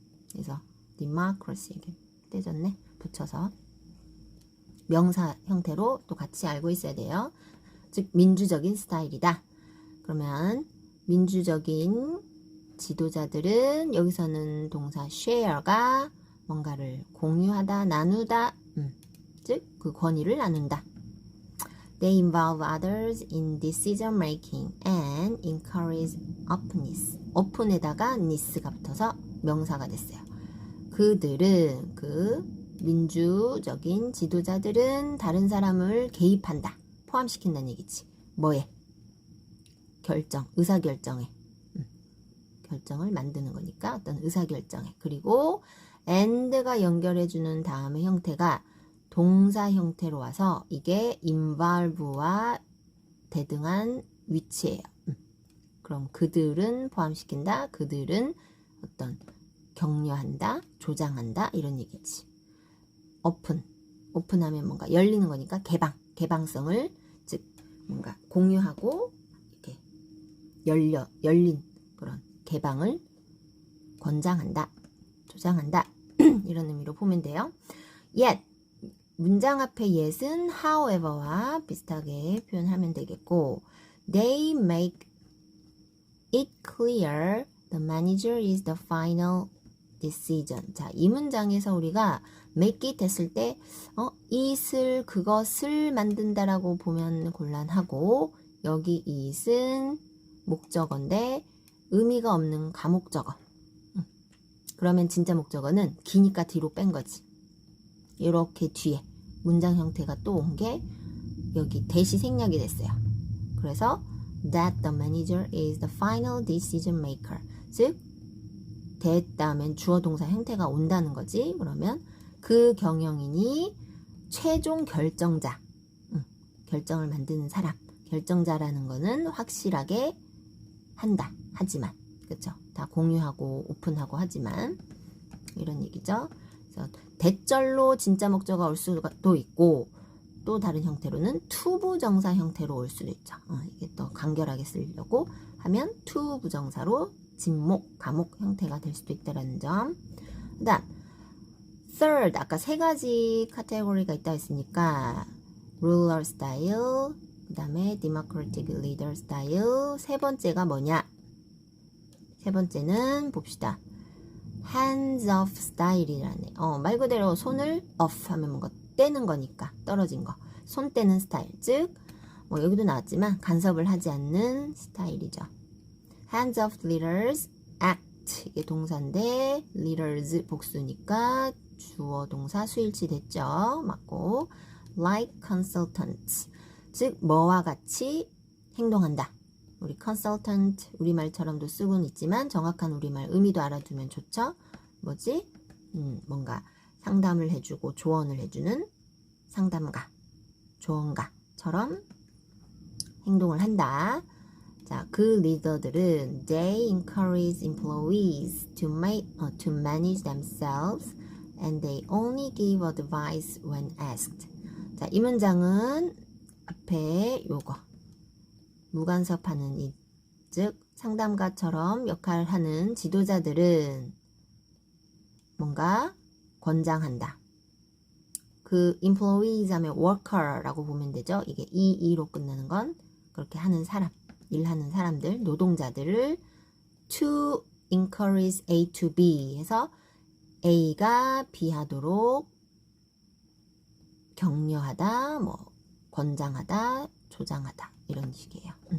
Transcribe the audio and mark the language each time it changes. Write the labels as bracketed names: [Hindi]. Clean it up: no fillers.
[Korean] 그래서 democracy 이렇게 떼졌네. 붙여서 명사 형태로 또 같이 알고 있어야 돼요. 즉 민주적인 스타일이다. 그러면 민주적인 지도자들은 여기서는 동사 share가 뭔가를 공유하다, 나누다, 즉 그 권위를 나눈다. [English] They involve others in decision making and encourage openness. [Korean] open에다가 ness가 붙어서 명사가 됐어요. 그들은, 그 민주적인 지도자들은 다른 사람을 개입한다. 포함시킨다는 얘기지. 뭐에? 의사결정에. 결정을 만드는 거니까 어떤 의사결정에. 그리고 and가 연결해주는 다음의 형태가 동사 형태로 와서 이게 involve와 대등한 위치예요. 그럼 그들은 포함시킨다. 그들은 어떤 격려한다, 조장한다 이런 얘기지. 오픈하면 뭔가 열리는 거니까 개방성을, 즉 뭔가 공유하고 이렇게 열린 그런 개방을 권장한다, 조장한다 이런 의미로 보면 돼요. [English] Yet [Korean] 문장 앞에 yet은 however와 비슷하게 표현하면 되겠고, [English] they make it clear the manager is the final decision. [Korean] 자, 이 문장에서 우리가 make it 했을 때 it을, 그것을 만든다라고 보면 곤란하고, 여기 is은 목적어인데 의미가 없는 가목적어. 그러면 진짜 목적어는 기니까 뒤로 뺀 거지. 이렇게 뒤에 문장 형태가 또 온 게 여기 대시 생략이 됐어요. 그래서 [English] that the manager is the final decision maker. [Korean] 즉 that 다음엔 주어 동사 형태가 온다는 거지. 그러면 그 경영인이 최종 결정자, 결정을 만드는 사람. 결정자라는 거는 확실하게 한다. 하지만 그렇죠? 다 공유하고 오픈하고 하지만 이런 얘기죠. 그래서 대절로 진짜 목적어가 올 수도 있고 또 다른 형태로는 투부정사 형태로 올 수도 있죠. 이게 또 간결하게 쓰려고 하면 투부정사로 진목, 가목 형태가 될 수도 있다는 점. 그 다음 third, 아까 세 가지 카테고리가 있다 했으니까 ruler style, 그 다음에 democratic leader style. 세 번째가 뭐냐? 세 번째는 봅시다. hands off 스타일이라네. 말 그대로 손을 off 하면 뭔가 떼는 거니까 떨어진 거. 손 떼는 스타일. 즉 여기도 나왔지만 간섭을 하지 않는 스타일이죠. [English] hands off leaders act. [Korean] 이게 동사인데 leaders 복수니까 주어 동사 수일치 됐죠. 맞고 [English] like consultants. [Korean] 즉 뭐와 같이 행동한다. 우리 consultant 우리말처럼도 쓰고는 있지만 정확한 우리말 의미도 알아두면 좋죠. 뭐지? 뭔가 상담을 해주고 조언을 해주는 상담가, 조언가처럼 행동을 한다. 자, 그 리더들은 [English] they encourage employees to manage themselves and they only give advice when asked. [Korean] 자, 이 문장은 앞에 요거 무간섭하는 이, 즉 상담가처럼 역할을 하는 지도자들은 뭔가 권장한다. 그 employees 하면 worker라고 보면 되죠. 이게 EE로 끝나는 건 그렇게 하는 사람, 일하는 사람들, 노동자들을 [English] to encourage A to B [Korean] 해서 A가 B 하도록 격려하다, 권장하다, 조장하다 이런 식이에요.